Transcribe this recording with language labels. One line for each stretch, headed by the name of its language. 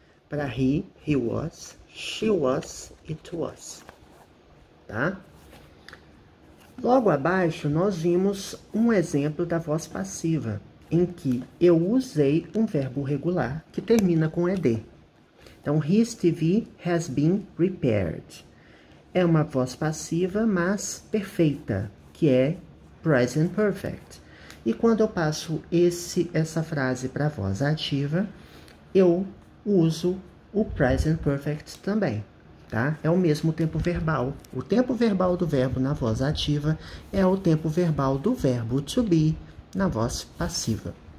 English: Para he was. She was, it was. Tá?
Portuguese: Logo abaixo, nós vimos um exemplo da voz passiva, em que eu usei um verbo regular que termina com ed.
English: Então, his TV has been repaired.
Portuguese: É uma voz passiva, mas perfeita, que é present perfect. E quando eu passo essa frase para a voz ativa, eu uso o present perfect também, tá? É o mesmo tempo verbal. O tempo verbal do verbo na voz ativa é o tempo verbal do verbo to be na voz passiva.